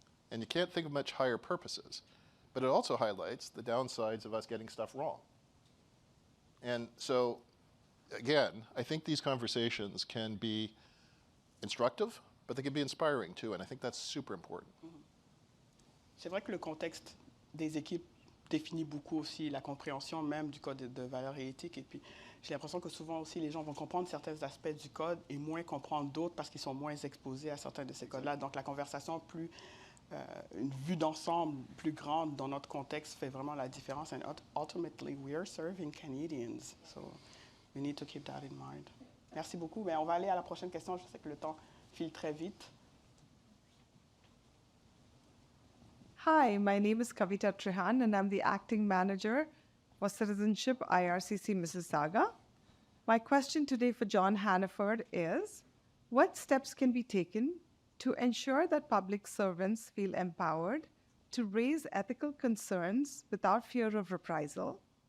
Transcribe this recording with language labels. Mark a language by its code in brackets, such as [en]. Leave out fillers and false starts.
[en] And you can't think of much higher purposes. But it also highlights the downsides of us getting stuff wrong. And so, again, I think these conversations can be instructive, but they can be inspiring too, and I think that's super important. [fr] C'est vrai que le contexte des équipes définit beaucoup aussi la compréhension même du code de valeurs et éthiques. Et puis, j'ai l'impression que souvent aussi, les gens vont comprendre certains aspects du code et moins comprendre d'autres parce qu'ils sont moins exposés à certains de ces codes-là. Donc, la conversation plus... une vue d'ensemble plus grande dans notre contexte fait vraiment la différence. [en] And ultimately, we are serving Canadians. So we need to keep that in mind. [fr] Merci beaucoup. Mais on va aller à la prochaine question. Je sais que le temps file très vite. [en] Hi, my name is Kavita Trehan, and I'm the acting manager for Citizenship IRCC Mississauga. My question today for John Hannaford is, what steps can be taken to ensure that public servants feel empowered to raise ethical concerns without fear of reprisal?